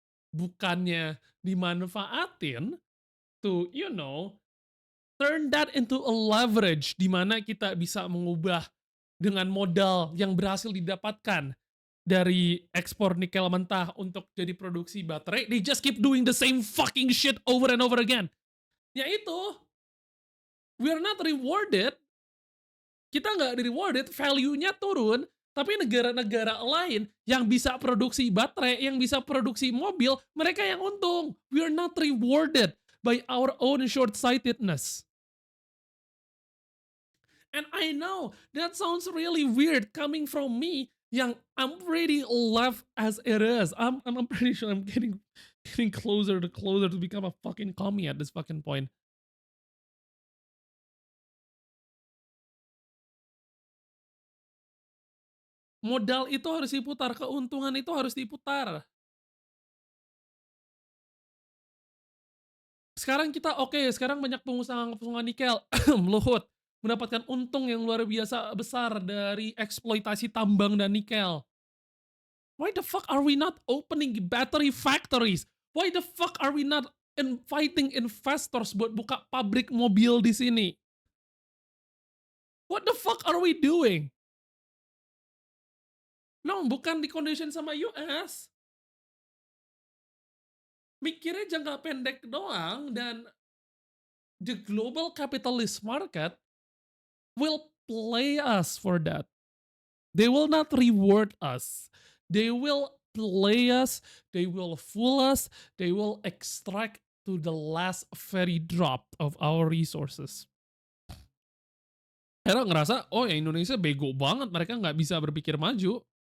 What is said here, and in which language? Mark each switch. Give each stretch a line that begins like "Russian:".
Indonesian: Bukannya dimanfaatin to,
English: turn that into a leverage
Indonesian: di mana kita bisa mengubah dengan modal yang berhasil didapatkan dari ekspor nikel mentah untuk jadi produksi baterai.
English: They just keep doing the same fucking shit over and over again.
Indonesian: Ya itu,
English: we are not rewarded.
Indonesian: Kita nggak di-rewarded, value-nya turun, tapi negara-negara lain yang bisa produksi baterai, yang bisa produksi mobil, mereka yang untung.
English: We are not rewarded by our own short-sightedness. And I know that sounds really weird coming from me yang I'm pretty left as it is. I'm pretty sure I'm getting closer to become a fucking commie at this fucking point.
Indonesian: Modal itu harus diputar, keuntungan itu harus diputar. Sekarang kita sekarang banyak pengusaha nikel, Luhut, mendapatkan untung yang luar biasa besar dari eksploitasi tambang dan nikel.
English: Why the fuck are we not opening battery factories? Why the fuck are we not inviting investors
Indonesian: buat buka pabrik mobil di sini?
English: What the fuck are we doing?
Indonesian: No, bukan di condition sama US. Mikirnya jangka pendek doang, dan
English: the global capitalist market will play us for that. They will not reward us. They will play us, they will fool us, they will extract to the last very drop of our resources.
Indonesian: Akhirnya ngerasa, oh ya Indonesia bego banget, mereka nggak bisa berpikir maju.